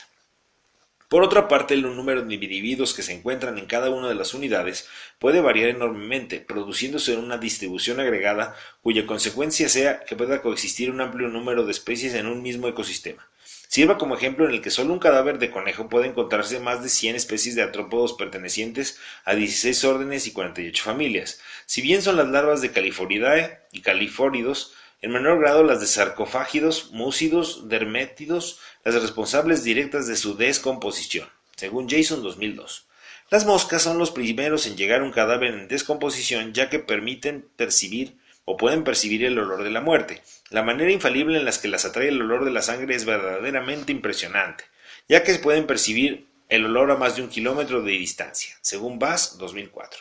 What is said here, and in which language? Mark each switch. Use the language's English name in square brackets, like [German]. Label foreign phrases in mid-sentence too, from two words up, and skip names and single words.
[Spanish] Por otra parte, el número de individuos que se encuentran en cada una de las unidades puede variar enormemente, produciéndose una distribución agregada cuya consecuencia sea que pueda coexistir un amplio número de especies en un mismo ecosistema. Sirva como ejemplo en el que solo un cadáver de conejo puede encontrarse más de 100 especies de artrópodos pertenecientes a 16 órdenes y 48 familias. Si bien son las larvas de Califoridae y califóridos, en menor grado las de sarcofágidos, múcidos, dermétidos, las responsables directas de su descomposición, según Jason 2002. Las moscas son los primeros en llegar a un cadáver en descomposición, ya que permiten percibir o pueden percibir el olor de la muerte. La manera infalible en la que las atrae el olor de la sangre es verdaderamente impresionante, ya que pueden percibir el olor a más de 1 kilómetro de distancia, según Bass 2004.